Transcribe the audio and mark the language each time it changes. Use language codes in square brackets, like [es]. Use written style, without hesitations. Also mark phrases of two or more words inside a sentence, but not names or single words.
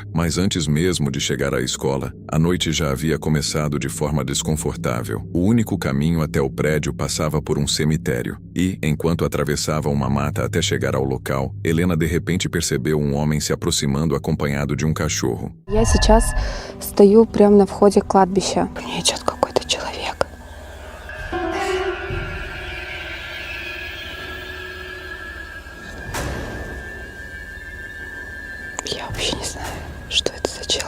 [pt] Mas antes mesmo de chegar à escola, a noite já havia começado de forma desconfortável. O único caminho até o prédio passava por um cemitério e, enquanto atravessava uma mata até chegar ao local, Helena de repente percebeu um homem se aproximando acompanhado de um cachorro. [ru] Я сейчас стою прямо на входе кладбища. Мне идет какой-то человек. Я вообще не знаю, что это за чел.